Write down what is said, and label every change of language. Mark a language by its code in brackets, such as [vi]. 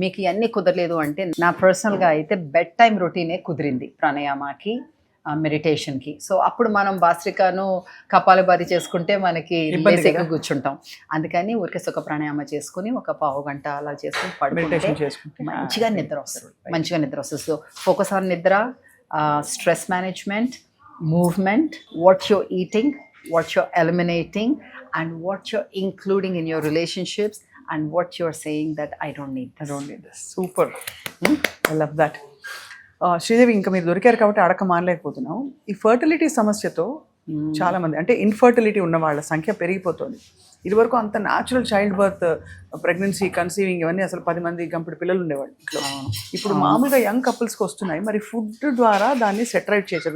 [te] మీకు ఇవన్నీ కుదరలేదు అంటే నా పర్సనల్గా అయితే బెడ్ టైం రొటీనే కుదిరింది ప్రాణాయామకి, మెడిటేషన్కి. సో అప్పుడు మనం భాస్త్రికను కపాలభాతి చేసుకుంటే మనకి బేసిక్గా కూర్చుంటాం. అందుకని ఊరికే సుఖ ప్రాణాయామ చేసుకుని ఒక పావు గంట అలా చేసుకుని పడుకుంటే మంచిగా నిద్ర వస్తుంది. [en] So focus on నిద్ర, stress management, movement, what you're eating, what you're eliminating, and what you're including in your relationships, and what you're saying that I don't need this. Super. I love that. [te] Sridevi, ఇంకా మీరు దొరికారు కాబట్టి అడక మానలేకపోతున్నాం. ఈ fertility సమస్యతో చాలా మంది, అంటే ఇన్ఫర్టిలిటీ ఉన్న వాళ్ళ సంఖ్య పెరిగిపోతుంది. ఇదివరకు అంత natural child birth, pregnancy, conceiving ఇవన్నీ అసలు 10 మంది గంపెడు పిల్లలు ఉండేవాళ్ళు ఇంట్లో. ఇప్పుడు మామూలుగా యంగ్ కపుల్స్కి వస్తున్నాయి. మరి ఫుడ్ ద్వారా దాన్ని సెటరైట్ చేశారు.